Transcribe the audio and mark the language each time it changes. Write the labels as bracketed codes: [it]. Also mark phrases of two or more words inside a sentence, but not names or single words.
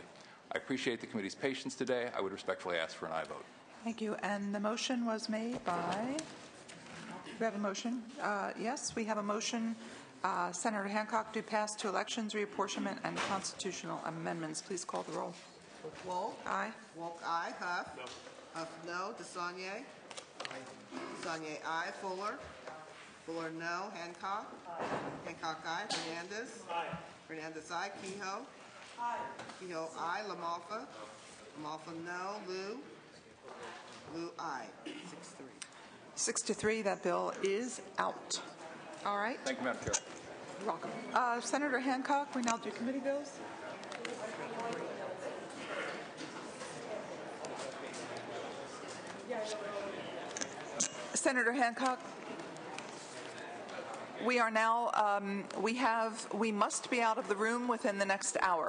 [en] I appreciate the committee's patience today. I would respectfully ask for an aye vote. Thank you. And the motion was made by, we have a motion? Yes, we have a motion. Senator Hancock to pass to elections, reapportionment, and constitutional amendments. Please call the roll. Wolf? Aye. Wolf, aye. Huff? No. Huff, no. DeSaulnier? Aye. DeSaulnier, aye. Fuller? Fuller, no. Hancock? Aye. Hancock, aye. Fernandez? Aye. Fernandez, aye. Kehoe? Aye. Kehoe, aye. LaMalfa? LaMalfa, no. Liu? Liu, aye. 6-3. 6-3, that bill is out. All right. Thank you, Madam Chair. You're welcome. Senator Hancock, we now do committee bills. Senator Hancock, we are now, we must be out of the room within the next hour.